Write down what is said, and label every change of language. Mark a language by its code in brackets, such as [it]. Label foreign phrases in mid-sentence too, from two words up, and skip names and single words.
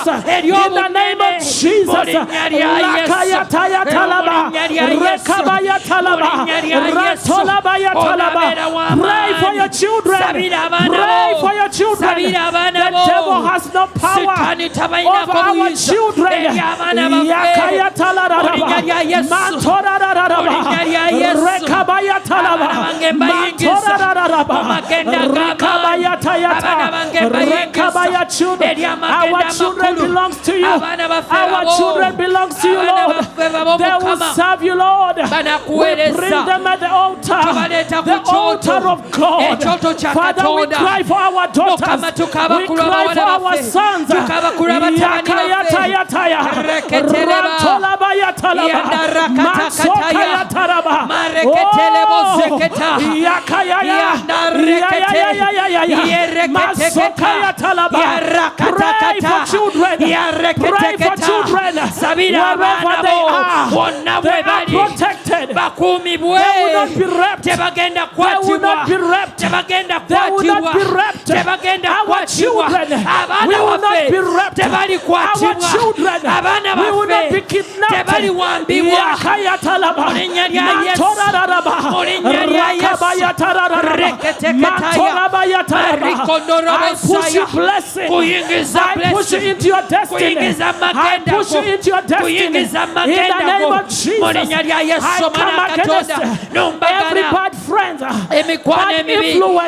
[en] In the name of Jesus. Lakaya Taya Talaba. Rekabaya Talaba. Ratolabaya Talaba. Pray for your children. Pray for your children. The devil has no power over our children. Yakaya Talaraba. Matoraraba. Rekabaya Talaba. Matoraraba. Rekabaya Tayata. Rekabaya children. Our children belongs to you. Our children belongs to you, Lord. They will serve you, Lord. We bring them at the altar. The altar of God. Father, we cry for our daughters. We cry for our sons. Yakaya Tayataya. Ratolabaya Talaba. Matsokaya Taraba. Yakaya. Masokaya Talaba. Pray for children. Pray for children. Wherever they are protected. [lg] bakuumibwe tebagenda kwatibwa tebagenda kwatibwa tebagenda kwatibwa abaana baffe tebali kwatibwa abaana baffe tebali wambibwa mu linnya lya Yesu mu linnya lya Yesu reketeketaya marikondorobosaya kuyingiza kuyingiza magenda kuyingiza magenda mu linnya lya Yesu Mwana Katonda numbagana emikwano emibi